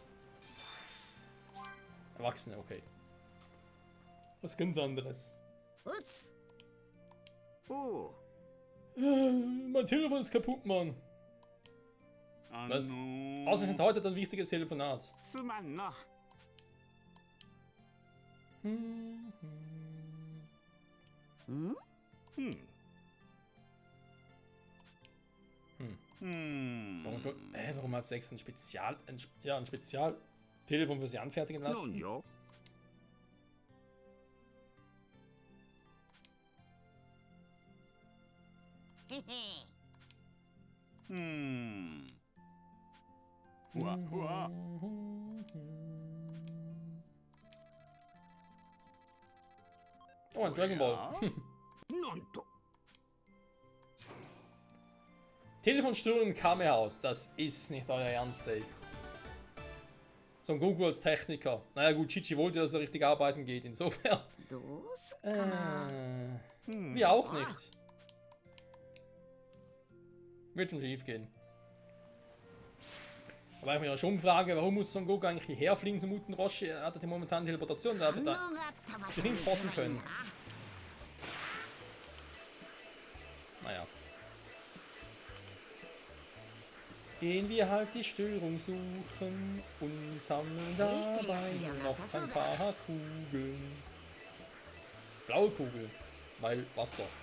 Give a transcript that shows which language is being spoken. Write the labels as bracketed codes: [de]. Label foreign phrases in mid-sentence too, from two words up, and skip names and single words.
[de] Erwachsene, okay. Was ganz anderes. Ups. Oh. Mein Telefon ist kaputt, Mann. Was? Ausgerechnet heute ein wichtiges Telefonat. [ja] すまんな。 Hm? [de] Warum hat Sex ein Spezialtelefon für sie anfertigen [ja] なん [de] lassen? [ja] じゃ Hehe. わわ [de] Oh, ein Dragon Ball. [ja] なんと [de] Telefonsturm im Kamehaus. Das ist nicht euer Ernst, ey. So ein Goku als Techniker. Naja gut, Chichi wollte, dass er richtig arbeiten geht. Insofern. [ja] どうすっかな。 [de] Wir auch nicht. Wird schon schief gehen. Aber ich mich ja schon frage, warum muss Son Goku eigentlich hierher fliegen zum Muten Roshi? Er hat ja momentan Teleportation, da hat er [ja] 反応 [de] da [ja] があった場所 [de] bestimmt [ja] に行けばいい [de] porten können. [ja] な。 [de] Naja. gehen wir halt die Störung suchen und sammeln dabei noch ein paar Kugeln. Blaue Kugel, weil Wasser.